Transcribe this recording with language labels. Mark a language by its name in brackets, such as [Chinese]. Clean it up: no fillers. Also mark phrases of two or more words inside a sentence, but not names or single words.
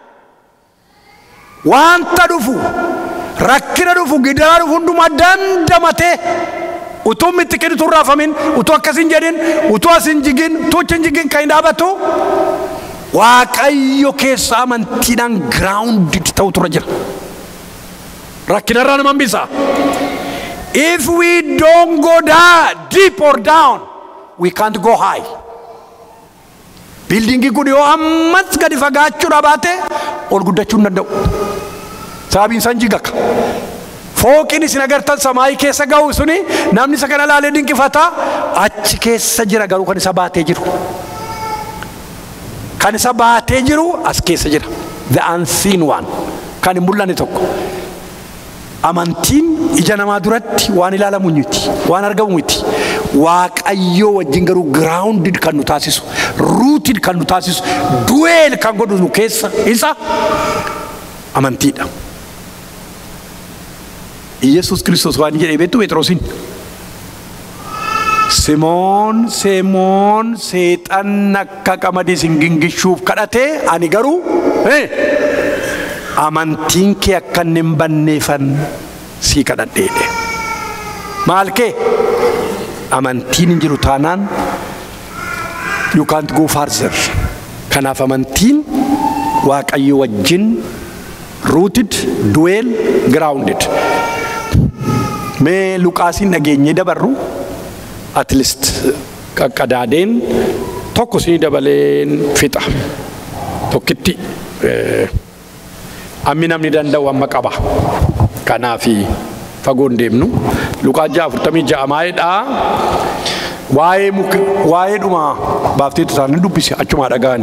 [Oromo] wanta dhufu rakkina dhufu gidiraa dhufu hundumaa dandamatee utuu mitti kennitu raafamin utuu akkasin jedhin utuu asin jigin utuu achi jigin kan dhaabatu Waaqayyo keessa amantiidhaan grounded ta'u turre jira. Rakkinarraa nama hambisa. [English] If we don't go down, deep or down, we can't go high. [Oromo] Building kun yoo ammas gadi fagaachuudha baate ol guddachuu hin danda'u. Sababiin isaan jigaka. Fooqiin isin agartan samaayii keessa ga'u suni namni isa kana laalee dinqifata achi keessa jira garuu kan isa baatee jiru. Kan isa baatee jiru as keessa jira. [English] The unseen one. [Oromo] Kan hin mul'anne tokko. Amantiin ija namaa duratti waan ilaalamu miti waan argamu miti Waaqayyo wajjin garuu grounded kan nu taasisu rooted kan nu taasisu dwell kan godhu nu keessa isa amantiidha. Yesus Kristos waan jedhee beektu Phexrosin Simoon seexan akka qamadii isin gingishuuf kadhatee ani garuu amantiin kee akka hin banneefan sii kadhadheedhe. Maal kee amantiin hin jiru taanaan [English] you can't go further. [Oromo] Kanaaf amantiin Waaqayyo wajjin [English] rooted, dwell, grounded. [Oromo] Mee Luqaasin dhageenyee dabarru [English] at least [Oromo] qaqqadaadeen tokko sii dabaleen fixa tokkitti ammi namni danda'u amma qaba. Kanaafi fagoon deemnu Luqaas 4:6 maayidha waa'ee dhuma baafteetu isaanii dubbise achuma dhagaani.